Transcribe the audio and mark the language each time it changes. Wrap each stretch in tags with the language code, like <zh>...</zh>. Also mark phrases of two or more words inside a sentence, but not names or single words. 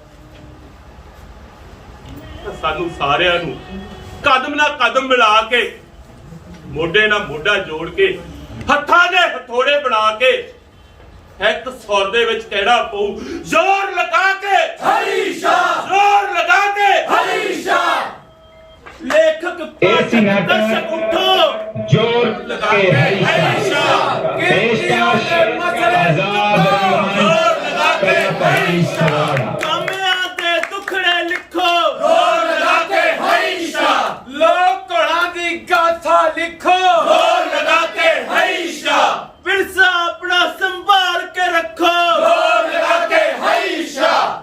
<pa>ਸਾਨੂੰ ਸਾਰਿਆਂ ਨੂੰ ਕਦਮ ਨਾਲ ਕਦਮ ਮਿਲਾ ਕੇ, ਮੋਢੇ ਨਾਲ ਮੋਢਾ ਜੋੜ ਕੇ, ਹੱਥਾਂ ਦੇ ਹਥੋੜੇ ਬਣਾ ਕੇ ਇੱਕ ਸੁਰ ਦੇ ਵਿੱਚ ਕਹਿਣਾ ਪਊ, ਜ਼ੋਰ ਲਗਾ ਕੇ ਹਰੀ ਸ਼ਾਹ, ਜ਼ੋਰ ਲਗਾ ਕੇ ਹਰੀ ਸ਼ਾਹ। ਲੇਖਕ ਦਰਸ਼ਕ ਉੱਠੋ, ਜ਼ੋਰ ਕੇ ਹਰੀ ਸ਼ਾਹ, ਪੇਸ਼ਕਸ਼ ਆਜ਼ਾਦ ਹਰੀ ਸ਼ਾਹ। ਕਾਮਿਆਂ ਦੇ ਦੁਖੜੇ ਲਿਖੋ, ਜ਼ੋਰ ਲਗਾ ਕੇ ਹਰੀ ਸ਼ਾਹ। ਲੋਕ ਘੋੜਾਂ ਦੀ ਗਾਥਾ ਲਿਖੋ, ਜ਼ੋਰ ਲਗਾ ਕੇ ਹਰੀ ਸ਼ਾਹ। ਵਿਰਸਾ ਆਪਣਾ ਸੰਭਾਲ ਕੇ ਰੱਖੋ, ਜ਼ੋਰ ਲਗਾ ਕੇ ਹਰੀ ਸ਼ਾਹ।</pa>